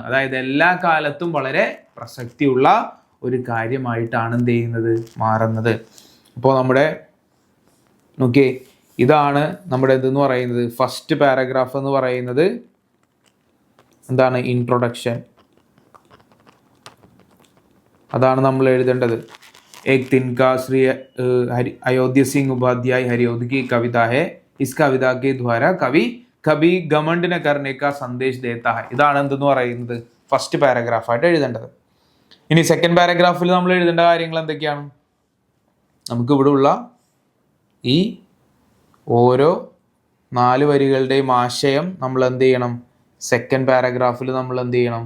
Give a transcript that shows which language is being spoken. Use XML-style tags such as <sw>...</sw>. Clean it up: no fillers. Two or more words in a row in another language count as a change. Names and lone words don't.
<ml>അതായത് എല്ലാ കാലത്തും വളരെ പ്രസക്തിയുള്ള ഒരു കാര്യമായിട്ടാണ് എന്ത് ചെയ്യുന്നത്? മാറുന്നത്. അപ്പോൾ നമ്മുടെ നോക്കിയേ, ഇതാണ് നമ്മുടെ ഇതെന്ന് പറയുന്നത്. ഫസ്റ്റ് പാരഗ്രാഫ് എന്ന് പറയുന്നത് എന്താണ്? ഇൻട്രൊഡക്ഷൻ. അതാണ് നമ്മൾ എഴുതേണ്ടത്.</ml> <hi>एक दिन का श्री अयोध्या सिंह उपाध्याय हरियोद की कविता है. इस कविता के द्वारा कवि कभी घमंड न करने का संदेश देता है.</hi> <ml>ഇതാണ് എന്തെന്ന് പറയുന്നത്? ഫസ്റ്റ് പാരഗ്രാഫ് ആയിട്ട് എഴുതേണ്ടത്. ഇനി സെക്കൻഡ് പാരഗ്രാഫിൽ നമ്മൾ എഴുതേണ്ട കാര്യങ്ങൾ എന്തൊക്കെയാണ്? നമുക്ക് ഇവിടെ ഉള്ള ഈ ഓരോ 4 വരികളുടെയും ആശയം നമ്മൾ എന്ത് ചെയ്യണം? സെക്കൻഡ് പാരഗ്രാഫിൽ നമ്മൾ എന്ത് ചെയ്യണം?</ml>